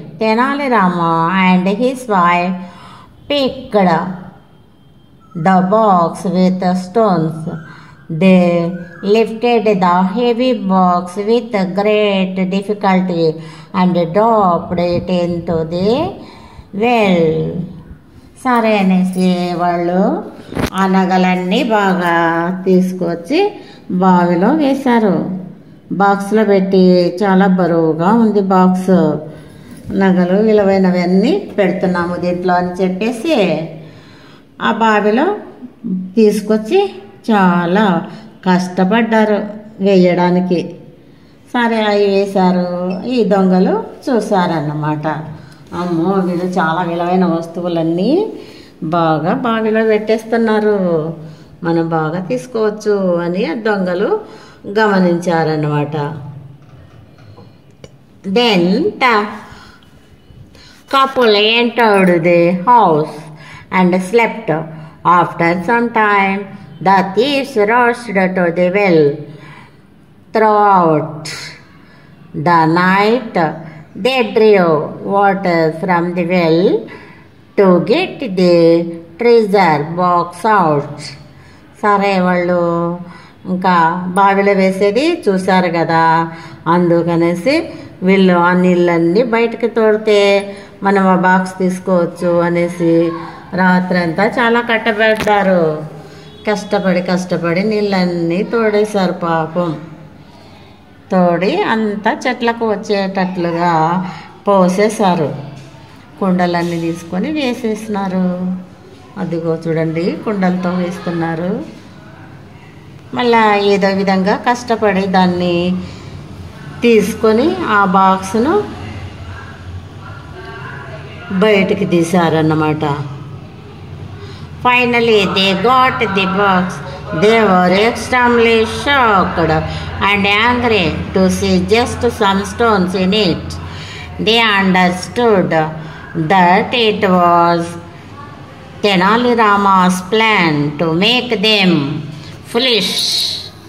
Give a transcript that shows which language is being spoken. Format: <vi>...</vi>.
<en>Tenali Rama and his wife picked the box with stones. They lifted the heavy box with great difficulty and dropped it into the well.</en> <te>సరే అనేసి వాళ్ళు ఆ నగలన్నీ బాగా తీసుకొచ్చి బావిలో వేశారు. బాక్స్లో పెట్టి, చాలా బరువుగా ఉంది బాక్స్, నగలు విలువైనవన్నీ పెడుతున్నాము దీంట్లో అని చెప్పేసి ఆ బావిలో తీసుకొచ్చి చాలా కష్టపడ్డారు వేయడానికి. సరే అవి వేశారు. ఈ దొంగలు చూసారన్నమాట. అమ్మో, వీళ్ళు చాలా విలువైన వస్తువులన్నీ బాగా బావిలో పెట్టేస్తున్నారు, మనం బాగా తీసుకోవచ్చు అని ఆ దొంగలు గమనించారన్నమాట.</te> <en>Then the couple entered the house and slept. After some time, the thieves rushed to the well. Throughout the night, they drew water from the well to get the treasure box out.</en> <te>సరే వాళ్ళు ఇంకా బావిలో వేసేది చూశారు కదా, అందుకనేసి వీళ్ళు ఆ నీళ్ళన్నీ బయటకు తోడితే మనం ఆ బాక్స్ తీసుకోవచ్చు అనేసి రాత్రంతా చాలా కట్టబెట్టారు. కష్టపడి నీళ్ళన్నీ తోడేశారు. పాపం తోడి అంతా చెట్లకు వచ్చేటట్లుగా పోసేశారు. కుండలన్నీ తీసుకొని వేసేసినారు. అదిగో చూడండి, కుండలతో వేస్తున్నారు. మళ్ళా ఏదో విధంగా కష్టపడి దాన్ని తీసుకొని ఆ బాక్స్ను బయటికి తీశారన్నమాట.</te> <en>Finally, they got the box. They were extremely shocked and angry to see just some stones in it. They understood that it was Tenali Rama's plan to make them fools.</en>